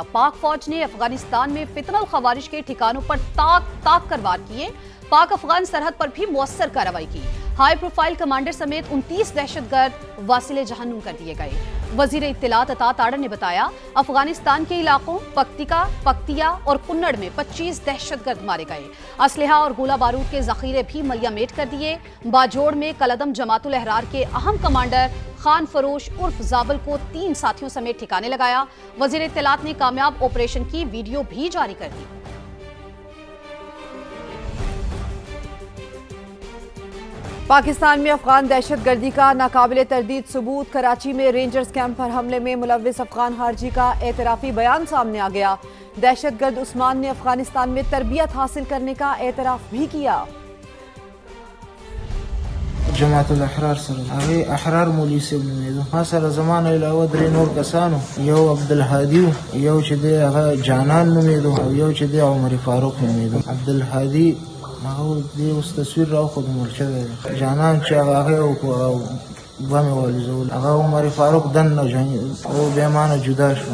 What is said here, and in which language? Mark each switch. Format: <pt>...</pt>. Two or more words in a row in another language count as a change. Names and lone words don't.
<ur>پاک فوج نے افغانستان میں فتنہ الخوارج کے ٹھکانوں پر تاک کر وار کیے، پاک افغان سرحد پر بھی مؤثر کارروائی کی۔ ہائی پروفائل کمانڈر سمیت 29 دہشت گرد واصل جہنم کر دیے گئے۔ وزیر اطلاعات عطا تاڑر نے بتایا افغانستان کے علاقوں پکتیکا، پکتیا اور کنڑ میں 25 دہشت گرد مارے گئے۔ اسلحہ اور گولہ بارود کے ذخیرے بھی ملیا میٹ کر دیے۔ باجوڑ میں کالعدم جماعت الاحرار کے اہم کمانڈر خان فروش عرف زابل کو 3 ساتھیوں سمیت ٹھکانے لگایا۔ وزیر اطلاعات نے کامیاب آپریشن کی ویڈیو بھی جاری کر دی۔ پاکستان میں افغان دہشت گردی کا ناقابل تردید ثبوت، کراچی میں رینجرز کیمپ پر حملے میں ملوث افغان خارجی کا اعترافی بیان سامنے آ گیا۔ دہشت گرد عثمان نے افغانستان میں تربیت حاصل کرنے کا اعتراف بھی کیا۔</ur> <ps>جماعت الاحرار سره هغه احرار مولوي صاحب نومېدو، ما سره زمانه علاوه 3 نور کسانو، یو عبدالهادي و، یو چې دی هغه جانان نومېدو، او یو چې دی عمر فاروق نومېدو. عبدالهادي هغه دی اوس تصویر راوښودل شوی دی، جانان چې هغه بمې والوزول، هغه عمر فاروق دننه او بیا مانه جدا شو.</ps>